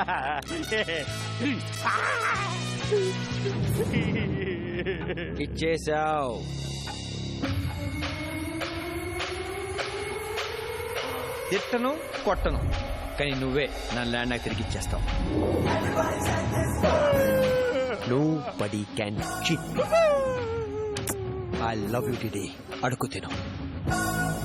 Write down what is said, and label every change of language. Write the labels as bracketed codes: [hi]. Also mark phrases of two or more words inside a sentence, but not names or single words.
[te] ఇచ్చేసావు. తిట్టను కొట్టను, కానీ నువ్వే నా ల్యాండ్ నాకు తిరిగి ఇచ్చేస్తావు. [en] Nobody can cheat. I love you, Didi. [te] అడుగు తిను.